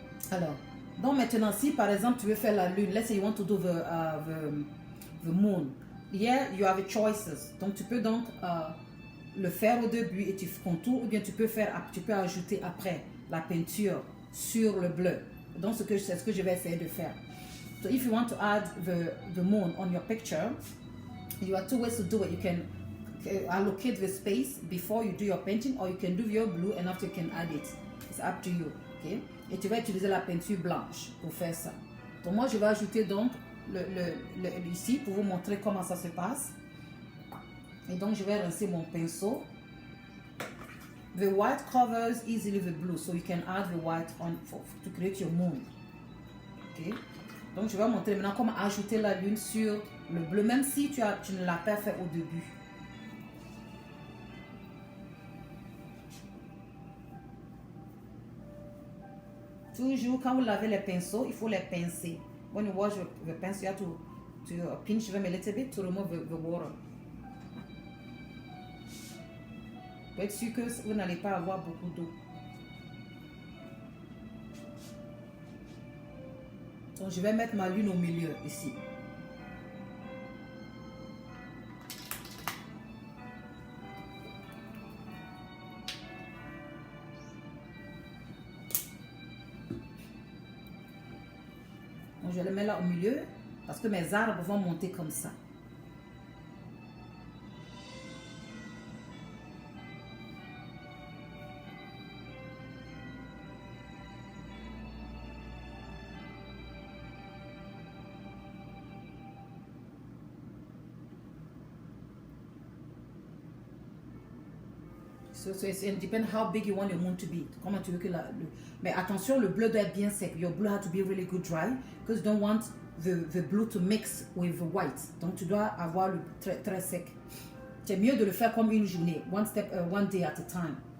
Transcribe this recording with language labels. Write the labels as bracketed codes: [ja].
[fr] Alors, donc maintenant, si par exemple, tu veux faire la lune, [en] let's say you want to do the moon. Here, you have choices. [fr] Donc, tu peux donc le faire au début et tu contours, ou bien tu peux ajouter après la peinture sur le bleu. Donc, c'est ce que je vais essayer de faire. [en] So, if you want to add the moon on your picture, you have two ways to do it. You can allocate the space before you do your painting, or you can do your blue and after you can add it. It's up to you. Okay? [fr] Et tu vas utiliser la peinture blanche pour faire ça. Donc moi je vais ajouter donc ici pour vous montrer comment ça se passe. Et donc je vais rincer mon pinceau. [en] The white covers easily the blue, so you can add the white on to create your moon. Okay? [fr] Donc je vais montrer maintenant comment ajouter la lune sur le bleu, même si tu ne l'as pas fait au début. Toujours, quand vous lavez les pinceaux, il faut les pincer. [en] When you wash the pencil, you have to pinch them a little bit to remove the water. [fr] Pour être sûr que vous n'allez pas avoir beaucoup d'eau. Donc, je vais mettre ma lune au milieu, ici. Donc, je le mets là au milieu parce que mes arbres vont monter comme ça. [en] So it depends how big you want your moon to be. [fr] Comment tu veux que mais attention, le bleu doit être bien sec. [en] Your blue has to be really good dry because you don't want the blue to mix with the white. [fr] Donc tu dois avoir le très très sec. C'est mieux de le faire comme une journée, [en] one day at a time.